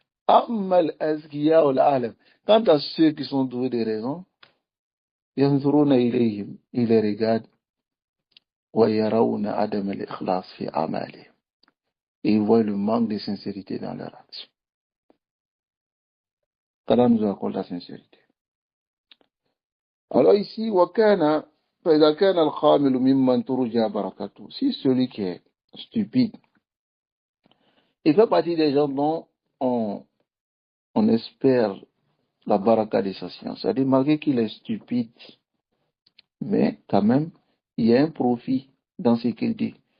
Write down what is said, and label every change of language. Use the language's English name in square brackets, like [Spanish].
[Arabic] Amal azkiya ul alam. [French] Quant à ceux qui sont doués de raison, [Arabic] yanzuruna ilayhim, [French] ils les regardent, [Arabic] wa yarawna adam al-ikhlas fi amali. [French] Et ils voient le manque de sincérité dans leur action. qu'Allah nous accorde la sincérité. Alors ici, [Arabic] wakana, فإذا كان الخامل ممن ترجى بركته. [French] Si celui qui est stupide, il fait partie des gens dont on espère la baraka de sa science. C'est-à-dire, malgré qu'il est stupide, mais quand même, il y a un profit dans ce qu'il dit.